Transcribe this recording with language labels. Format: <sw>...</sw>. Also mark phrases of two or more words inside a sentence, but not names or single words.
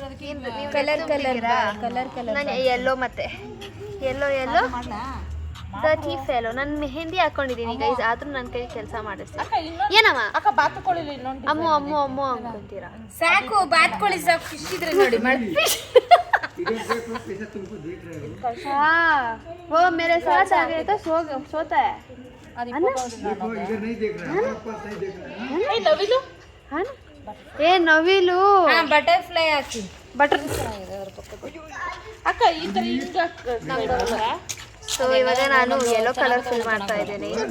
<kn>ಕಲರ್ ನಾನು ಯೆಲ್ಲೋ ಮತ್ತೆ</kn> <en>yellow dirty fellow.</en> <kn>ನಾನು ಮೆಹಂದಿ ಹಾಕೊಂಡಿದ್ದೀನಿ ಗೈಸ್, ಆದ್ರೂ ನನ್ನ ಕೈ ಕೆಲಸ ಮಾಡಿಸ್ತೀನಿ. ಏನಮ್ಮ ಅಮ್ಮು ಅನ್ಕೊಂತೀರಾ? ಸಾಕು ಬಾತ್ಕೋಳಿ ಸಾಕು, ಫಿಶ್ ಇದ್ರೆ ನೋಡಿ</kn> <hi>वो मेरे साथ आ गए तो सोता है</hi> <kn>ಏ ನವಿಲು ಬಟರ್ಫ್ಲೈ ಹಾಕಿ ಅಕ್ಕ ಈ ತರ. ಸೊ ಇವಾಗ ನಾನು</kn> <en>yellow colour fill</en> <kn>ಮಾಡ್ತಾ ಇದ್ದೀನಿ.</kn>